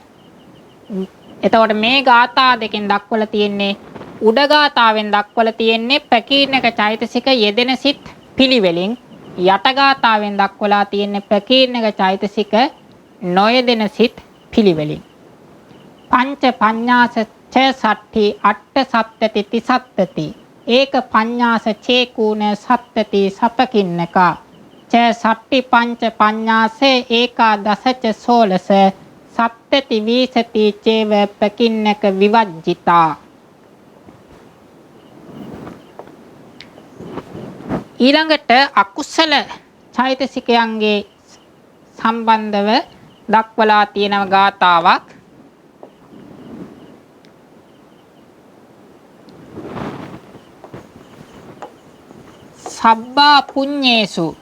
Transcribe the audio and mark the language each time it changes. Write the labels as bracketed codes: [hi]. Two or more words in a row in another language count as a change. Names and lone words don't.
[si] එතකොට මේ ගාථා දෙකෙන් දක්වලා තියෙන්නේ උඩ ගාථාවෙන් දක්වලා තියෙන්නේ ප්‍රකීර්ණක චෛතසික යෙදෙන සිත් පිළිවෙලින් යට ගාථාවෙන් දක්වලා තියෙන්නේ ප්‍රකීර්ණක චෛතසික නොයෙදෙන සිත් පිළිවෙලින්. [pi] පංච පඤ්ඤාස ච සට්ඨි අට්ඨ සප්තති තිසත්තති ඒක පඤ්ඤාස චේකුණ සත්තති සපකින්නකා ච සට්ඨි පංච පඤ්ඤාසේ ඒකාදසච සෝලස සත්තති විසති චේව පකින්නක විවජ්ජිතා. [si] ඊළඟට අකුසල චෛතසිකයන්ගේ සම්බන්ධව දක්වලා තියෙන ගාථාවක් [pi] සබ්බා පුඤ්ඤේසු